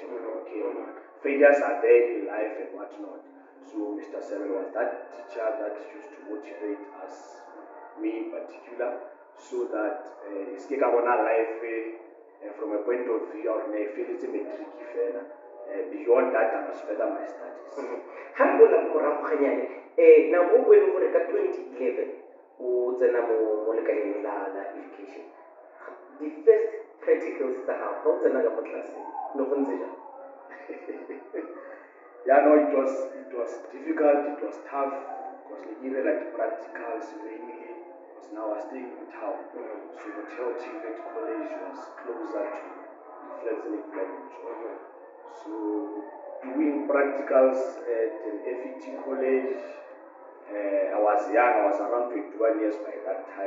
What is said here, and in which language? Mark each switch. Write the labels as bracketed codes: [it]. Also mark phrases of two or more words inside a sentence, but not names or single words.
[en] Okay, failures are there in life and whatnot. So Mr. Seven was that teacher that used to motivate us, me in particular, so that it's life. From a point of view or beyond that I must further my studies. [tn] Ha re bola morago ganyane na go go le gore ka 2011 o tsena mo lekaleng la education, [en] the first practicals [tn] tsa gago ga o tsena ka mo tlelaseng no go ntse jang? [en] Yeah, no, it was difficult, it was tough because even like practicals mainly because now I was staying in town. So Hotel Tivet College was closer to the Flexible College. So doing practicals at an FET college, I was young, I was around 21 years by that time.